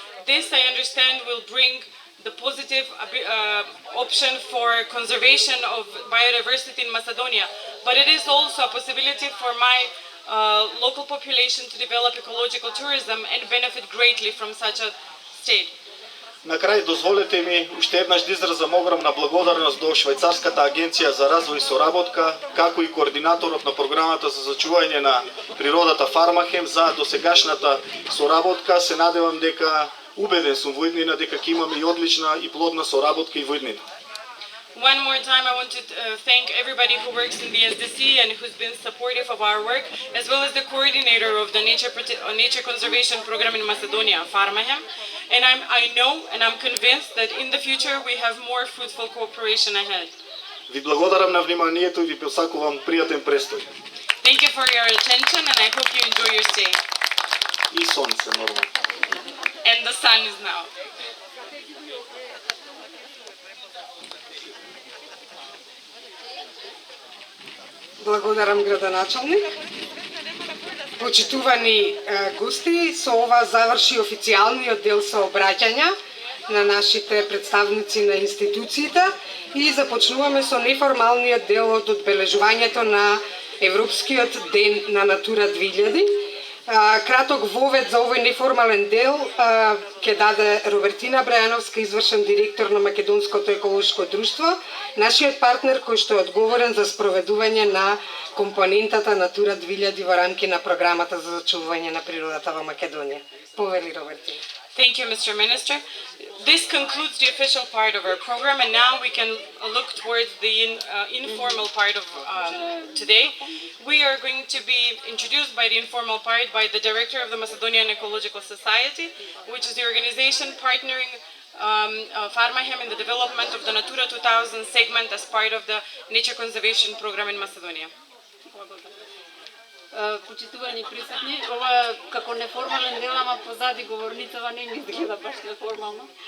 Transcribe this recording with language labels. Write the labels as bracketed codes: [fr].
[en] This, I understand, will bring the positive option for conservation of biodiversity in Macedonia, but it is also a possibility for my local population to develop ecological tourism and benefit greatly from such a state. [mk] На крај дозволете ми уште еднаш да изразам огромна благодарност до Швајцарската агенција за развој и соработка, како и координаторот на програмата за зачување на природата Фармахем за досегашната соработка. Се надевам дека убеден сум во иднина дека ќе имаме и одлична и плодна соработка и во иднина. [en] One more time, I want to thank everybody who works in the SDC and who's been supportive of our work, as well as the coordinator of the nature conservation program in Macedonia, Farmahem. And I know and I'm convinced that in the future we have more fruitful cooperation ahead. [mk] Ви благодарам на вниманието и ви посакувам пријатен престој. [en] Thank you for your attention and I hope you enjoy your stay. [mk] И сонце, нормално. [en] And the sun is now. [mk] Благодарам, градоначалник. Почитувани гости, со ова заврши официјалниот дел со обраќања на нашите представници на институциите и започнуваме со неформалниот дел од одбележувањето на Европскиот ден на Натура 2000. Краток вовед за овој неформален дел ќе даде Робертина Брајановска, извршен директор на Македонското еколошко друштво, нашиот партнер кој што е одговорен за спроведување на компонентата Натура 2000 во рамки на програмата за зачувување на природата во Македонија. Повели, Робертина. [en] Thank you, Mr. Minister. This concludes the official part of our program, and now we can look towards the informal part of today. We are going to be introduced by the informal part by the director of the Macedonian Ecological Society, which is the organization partnering Farmahem in the development of the Natura 2000 segment as part of the nature conservation program in Macedonia. [mk] Почитувани присутни, ова како неформален дел, ама позади говорницава не ми изгледа баш неформално.